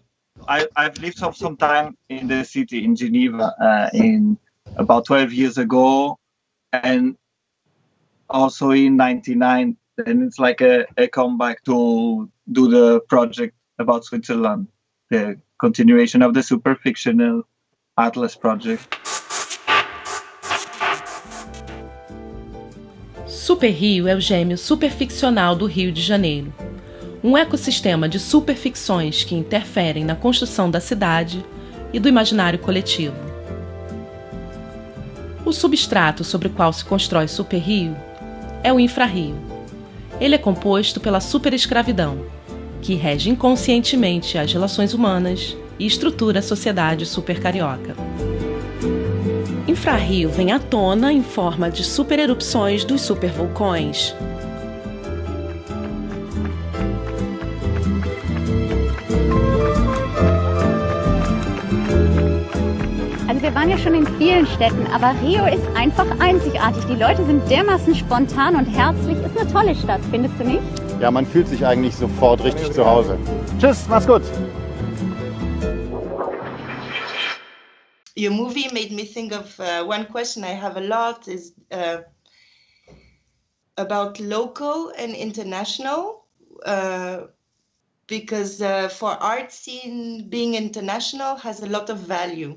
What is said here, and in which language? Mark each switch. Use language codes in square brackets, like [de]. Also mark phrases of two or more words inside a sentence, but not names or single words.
[en] I've lived for some time in the city in Geneva in about 12 years ago, and also in 99. Then it's like a comeback to do the project about Switzerland, the continuation of the super fictional Atlas project. [pt] Super Rio é o gêmeo superficcional do Rio de Janeiro, um ecossistema de superficções que interferem na construção da cidade e do imaginário coletivo. O substrato sobre o qual se constrói Super Rio é o infra-rio. Ele é composto pela superescravidão, que rege inconscientemente as relações humanas e estrutura a sociedade supercarioca. Infra-rio vem à tona em forma de supererupções dos supervulcões. [de] Also wir waren ja schon in vielen Städten, aber Rio ist einfach einzigartig. Die Leute sind dermaßen spontan und herzlich. Ist eine tolle Stadt, findest du nicht? Ja, man fühlt sich eigentlich sofort richtig zu Hause. Tschüss, mach's gut. [en] Your movie made me think of one question I have a lot is about local and international, because for art scene, being international has a lot of value.